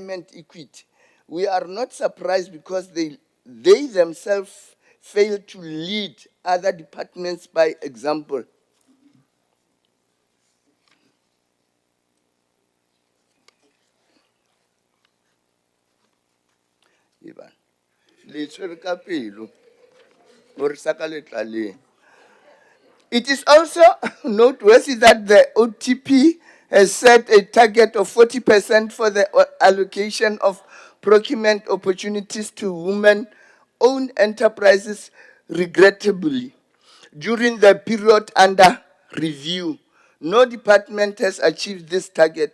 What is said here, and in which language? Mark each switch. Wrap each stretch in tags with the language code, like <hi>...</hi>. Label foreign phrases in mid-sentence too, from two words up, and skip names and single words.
<en>We are not surprised because the they themselves fail to lead other departments by example. Ivan,</en> <st>le tshwere ka pelo, hore sa ka letlaleng.</st> <en>It is also noteworthy that the OTP has set a target of 40% for the allocation of procurement opportunities to women-owned enterprises. Regrettably, during the period under review, no department has achieved this target.</en>